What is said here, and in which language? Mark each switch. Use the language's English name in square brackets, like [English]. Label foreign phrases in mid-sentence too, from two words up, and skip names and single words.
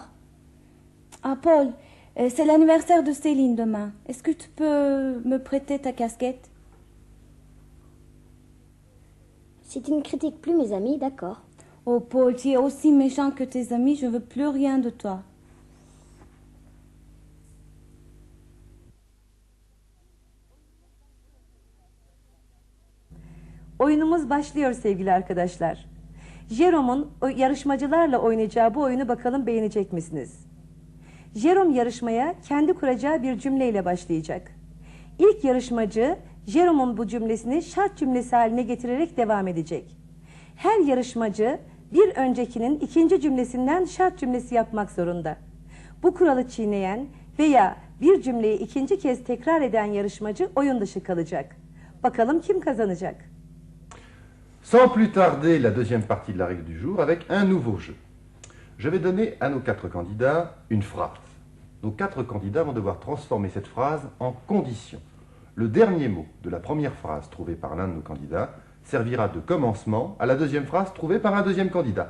[French] Ah Paul, c'est l'anniversaire de Céline demain. Est-ce que tu peux me prêter ta casquette? Si tu ne critiques plus mes amis, d'accord. Oh Paul, tu es aussi méchant que tes amis, je veux plus rien de toi. [Turkish] Oyunumuz başlıyor sevgili arkadaşlar. Jerome'un yarışmacılarla oynayacağı bu oyunu bakalım beğenecek misiniz? Jerome yarışmaya kendi kuracağı bir cümleyle başlayacak. İlk yarışmacı Jerome'un bu cümlesini şart cümlesi haline getirerek devam edecek. Her yarışmacı bir öncekinin ikinci cümlesinden şart cümlesi yapmak zorunda. Bu kuralı çiğneyen veya bir cümleyi ikinci kez tekrar eden yarışmacı oyun dışı kalacak. Bakalım kim kazanacak? [French] Sans plus tarder, la deuxième partie de la règle du jour avec un nouveau jeu. Je vais donner à nos 4 candidats une phrase. Nos 4 candidats vont devoir transformer cette phrase en condition. Le dernier mot de la première phrase trouvée par l'un de nos candidats servira de commencement à la deuxième phrase trouvée par un deuxième candidat.